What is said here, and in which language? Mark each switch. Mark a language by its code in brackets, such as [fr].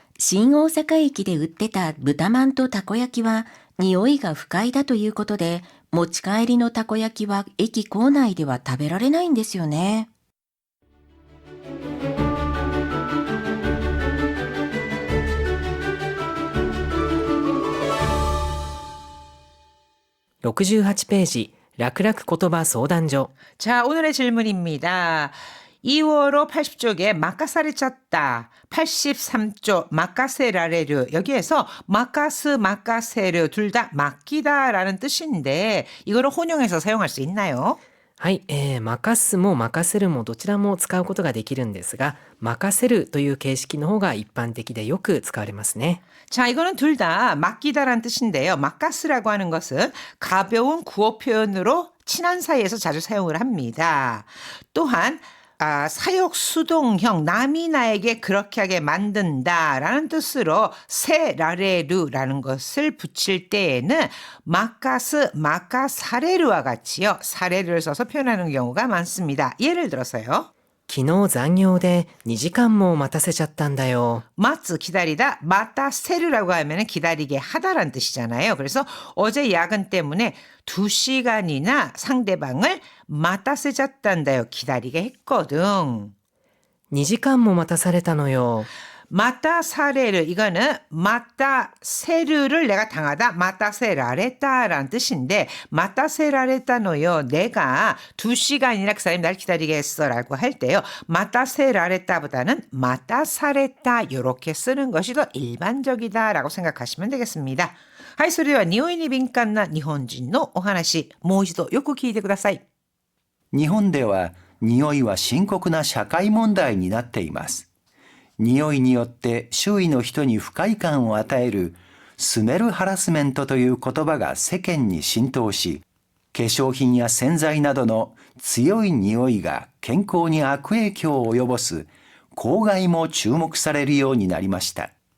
[ja] 新大阪駅で売ってた豚まんとたこ焼きは匂いが不快だということで、持ち帰りのたこ焼きは駅構内では食べられないんですよね。 68ページ楽々言葉相談所 [ko] 자, 오늘의 질문입니다. 2월호 80쪽에 마카사를 쳤다. 83쪽 마카세라레르. 여기에서 마카스, 마카세르 둘 다 맡기다라는 뜻인데 이거를 혼용해서 사용할 수 있나요? [ja] はい、任すも任せるもどちらも使うことができるんですが、任せるという形式の方が一般的でよく使われますね。 [ko] 자, 이거는 둘 다 맡기다라는 뜻인데요. 마카스라고 하는 것은 가벼운 구어 표현으로 친한 사이에서 자주 사용을 합니다. 또한 사역 수동형 남이 나에게 그렇게 하게 만든다라는 뜻으로 세라레르라는 것을 붙일 때에는 마카스, 마카사레르와 같이요. 사레르를 써서 표현하는 경우가 많습니다. 예를 들어서요. [ja] 昨日残業で2時間も待たせちゃったんだよ。 [ko] 마츠 기다리다 마타세르라고 하면 기다리게 하다라는 뜻이잖아요. 그래서 어제 야근 때문에 2시간이나 상대방을 마타세잤단다요. 기다리게 했거든. [ja] 2時間も待たされたのよ。 [ko] 마타사레르 이거는 마타세르를 내가 당하다 마타세라레타라는 뜻인데 마타세라레타노요 내가 2시간이나 그 사람이 날 기다리게 했어라고 할 때요 마타세라레타보다는 마타사레타 이렇게 쓰는 것이 더 일반적이다라고 생각하시면 되겠습니다. [ja] はい、それでは匂いに敏感な日本人のお話もう一度よく聞いてください。日本では匂いは深刻な社会問題になっています。匂いによって周囲の人に不快感を与えるスメルハラスメントという言葉が世間に浸透し、化粧品や洗剤などの強い匂いが健康に悪影響を及ぼす公害も注目されるようになりました。